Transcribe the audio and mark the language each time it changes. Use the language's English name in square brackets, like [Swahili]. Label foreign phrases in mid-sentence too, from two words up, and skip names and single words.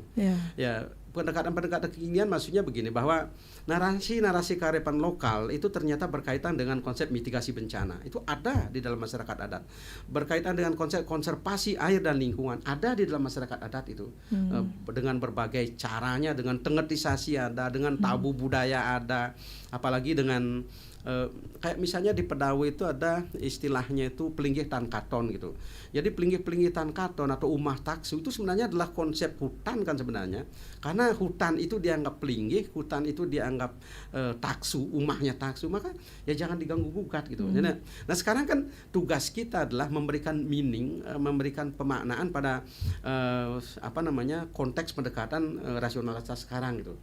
[Indonesian] Ya pendekatan kekinian maksudnya begini, bahwa narasi-narasi kearifan lokal itu ternyata berkaitan dengan konsep mitigasi bencana, itu ada di dalam masyarakat adat. Berkaitan dengan konsep konservasi air dan lingkungan ada di dalam masyarakat adat itu. Dengan berbagai caranya, dengan tengetisasi ada, dengan tabu budaya ada, apalagi dengan kayak misalnya di Pedawe itu ada istilahnya itu [Balinese] pelinggih tan katon [Indonesian] gitu. Jadi [Balinese] pelinggih tan katon [Indonesian] atau [Balinese] umah taksu [Indonesian] itu sebenarnya adalah konsep hutan kan sebenarnya. Karena hutan itu dianggap pelinggih, hutan itu dianggap taksu, umahnya taksu, maka ya jangan diganggu gugat gitu. Nah sekarang kan tugas kita adalah memberikan meaning, memberikan pemaknaan pada konteks pendekatan rasionalitas sekarang gitu.